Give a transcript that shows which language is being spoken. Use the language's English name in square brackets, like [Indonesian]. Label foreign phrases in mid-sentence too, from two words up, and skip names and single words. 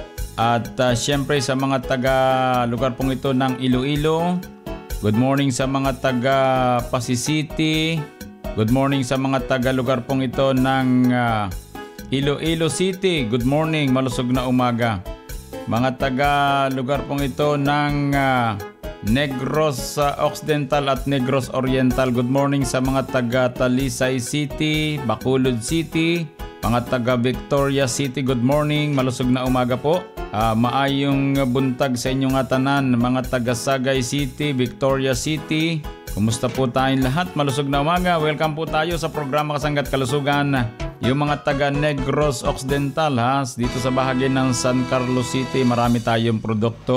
[Filipino] At syempre sa mga taga lugar pong ito ng Iloilo, [English] good morning [Filipino] sa mga taga Pasig City, [English] good morning [Filipino] sa mga taga lugar pong ito ng Iloilo City, [English] good morning, [Filipino] malusog na umaga. Mga taga lugar pong ito ng Negros Occidental at Negros Oriental, [English] good morning [Filipino] sa mga taga Talisay City, Bacolod City, mga taga Victoria City, [English] good morning, [Filipino] malusog na umaga po. [Hiligaynon] Maayong buntag sa inyong atanan, mga taga Sagay City, Victoria City, [Filipino] kumusta po tayong lahat? Malusog na umaga, welcome po tayo sa programa Kasangga't Kalusugan. Yung mga taga Negros Occidental, dito sa bahagi ng San Carlos City, marami tayong produkto.